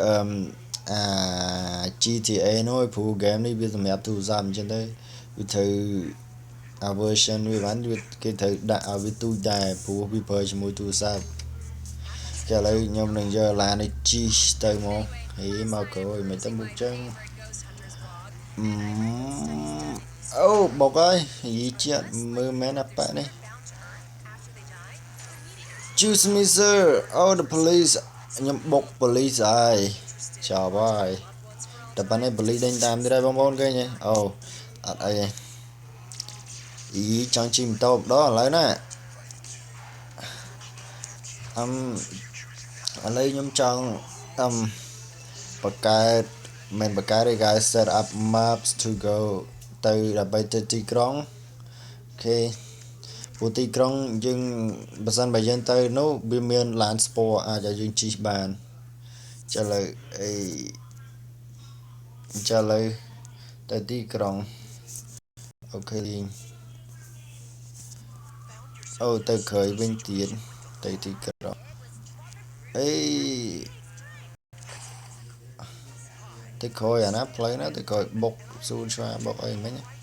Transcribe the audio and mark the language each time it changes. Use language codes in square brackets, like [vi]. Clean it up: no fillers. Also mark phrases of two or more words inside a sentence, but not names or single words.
[km] GTA នោះព្រោះ game នេះវាសម្រាប់ទូរស័ព្ទអញ្ចឹងទៅវាត្រូវversion វាបានគេត្រូវដាក់ឲ្យវាទូចដែរព្រោះវាប្រើជាមួយទូរស័ព្ទគេឥឡូវខ្ញុំនឹងយកឡាននេះជីទៅមកមកក្រោយមិនទៅមុខចឹង អូបុកហើយនិយាយជាតិមើលមែនអាប៉ានេះ [en] Choose me sir the police [km] ខ្ញុំបុក police ហើយចាប់ហើយតែប៉ុណ្ណេះ police ដេញតាមទៀតហើយបងប្អូនឃើញទេអត់អីទេចង់ជិះម៉ូតូម្ដងឥឡូវណាឥ ឡូវខ្ញុំចង់បង្កើតមិនបង្កើតទេគេ [en] set up maps to go [km] ទៅដើម្បីទៅទីក្រុងអូខេព្រោះទីក្រុងយើងបើសិនបើយើងទៅនោះវាមានឡានស្ពណ៌អាចឲ្យយើងជិះបានឥឡូវ ទៅទីក្រុងអូខេទៅក្រោយវិញទៀតទៅទីក្រុងទៅក្រោយអាណាផ្លូវណាទៅក្រោយបុកសួនឆ្វាបុកអីមិញ